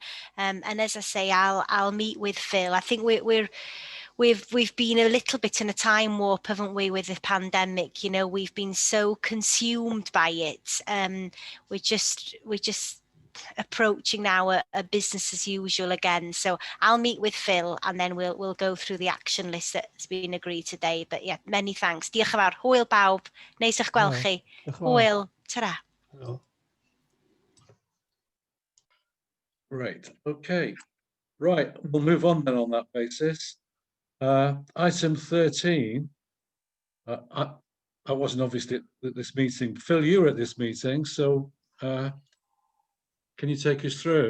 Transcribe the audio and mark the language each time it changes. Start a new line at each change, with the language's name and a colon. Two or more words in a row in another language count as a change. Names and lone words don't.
English: And as I say, I'll meet with Phil. I think we've been a little bit in a time warp, haven't we, with the pandemic? You know, we've been so consumed by it. We're just approaching now a business as usual again. So I'll meet with Phil and then we'll go through the action list that's been agreed today. But yeah, many thanks.
Welsh: Diolch yn fawr. Hwyl bawb. Neis eich gweld chi. Hwyl.
English: Ta-ra. Right. Okay. Right. We'll move on then on that basis. Item 13. I wasn't obviously at this meeting. Phil, you were at this meeting, so can you take us through?